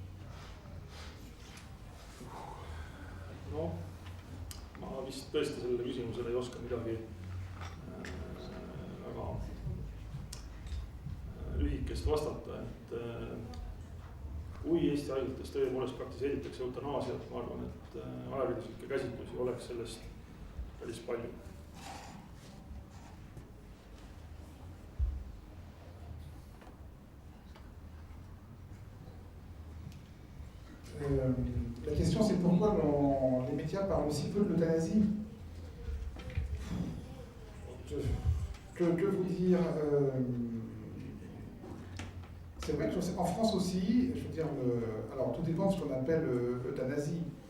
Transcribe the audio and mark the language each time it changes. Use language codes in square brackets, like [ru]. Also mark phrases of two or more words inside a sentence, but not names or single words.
[et] No, ma vist tõesti sellele küsimusele ei oska midagi väga lühikest vastata, et kui Eesti haiglates tõepoolest praktiseeritakse eutanaasiat, ma arvan, et ajakirjanduslikke käsitlusi oleks sellest päris palju. [fr] La question, c'est pourquoi les médias parlent aussi peu de l'euthanasie. Que vous dire c'est vrai qu'en France aussi, je veux dire, alors tout dépend de ce qu'on appelle l'euthanasie.